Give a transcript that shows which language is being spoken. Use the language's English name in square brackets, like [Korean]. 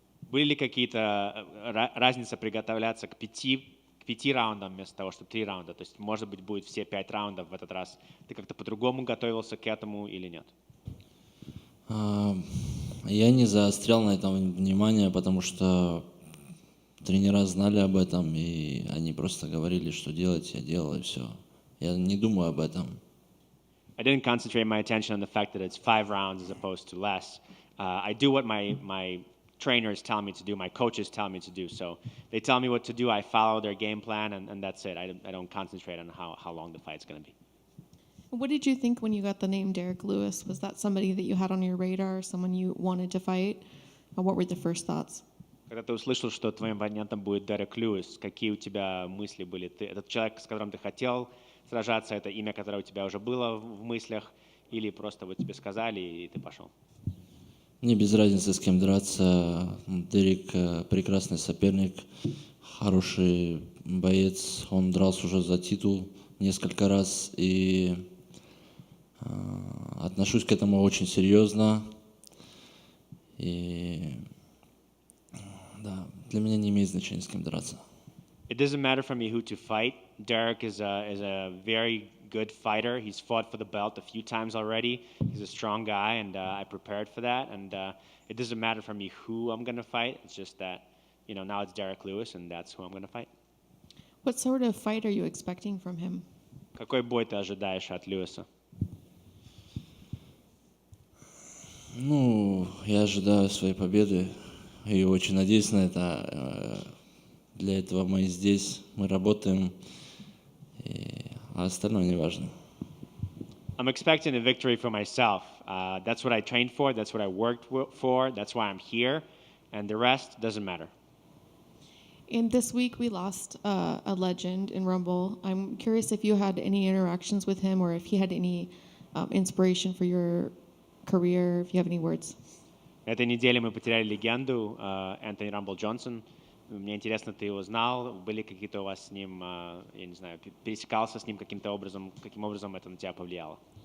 [Russian] Были ли какие-то разница приготовляться к 5 раундам вместо того, чтобы 3 раунда? То есть, может быть, будет все 5 раундов в этот раз. Ты как-то по-другому готовился к этому или нет? Я не заострял на этом внимание, потому что тренера знали об этом, и они просто говорили, что делать, я делал, и все. Я не думаю об этом. [English] I didn't concentrate my attention on the fact that it's 5 rounds as opposed to less. I do what my trainers tell me to do, my coaches tell me to do. So they tell me what to do, I follow their game plan, and that's it. I don't concentrate on how long the fight's going to be. What did you think when you got the name Derrick Lewis? Was that somebody that you had on your radar, someone you wanted to fight? Or what were the first thoughts? [Russian] Когда ты услышал, что твоим оппонентом будет Derrick Lewis, какие у тебя мысли были? Этот человек, с которым ты хотел сражаться, это имя, которое у тебя уже было в мыслях, или просто вот тебе сказали, и ты пошел? Мне без разницы, с кем драться. Дерек прекрасный соперник, хороший боец. Он дрался уже за титул несколько раз, и отношусь к этому очень серьезно. И да, для меня не имеет значения, с кем драться. [English] It doesn't matter for me who to fight. Derrick is a very good fighter. He's fought for the belt a few times already. He's a strong guy, and I prepared for that. And it doesn't matter for me who I'm going to fight. It's just that, now it's Derrick Lewis, and that's who I'm going to fight. What sort of fight are you expecting from him? [Russian] Какой бой ты ожидаешь от Льюиса? Я ожидаю своей победы и очень надеюсь на это. Для этого мы здесь, мы работаем, а остальное не важно. [English] I'm expecting a victory for myself. That's what I trained for. That's what I worked for. That's why I'm here. And the rest doesn't matter. And this week we lost a legend in Rumble. I'm curious if you had any interactions with him or if he had any inspiration for your career, if you have any words. [Russian] Этой неделе мы потеряли легенду Энтони Рамбл Джонсон. Мне интересно, ты его знал? Были какие-то у вас с ним, я не знаю, пересекался с ним каким-то образом? Каким образом это на тебя повлияло?